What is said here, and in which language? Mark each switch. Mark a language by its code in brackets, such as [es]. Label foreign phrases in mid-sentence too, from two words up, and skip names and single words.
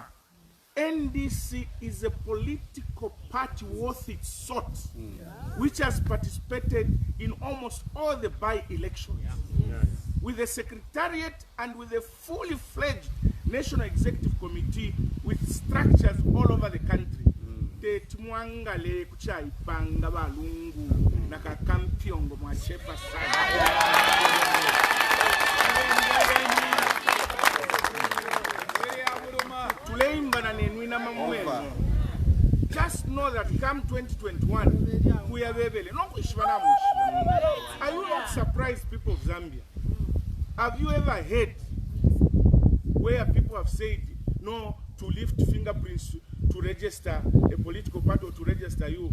[en] NDC is a political party worth its salt, which has participated in almost all the by-elections. With a secretariat and with a fully fledged National Executive Committee with structures all over the country. [bem] Tetumwangale kuchaipanga balungu nakakampion mwachepa sana. Tuleimba na nenwina mamweno. [en] Just know that come 2021, we are very. Are you not surprised, people of Zambia? Have you ever heard where people have said no to lift fingerprints to register a political party or to register you?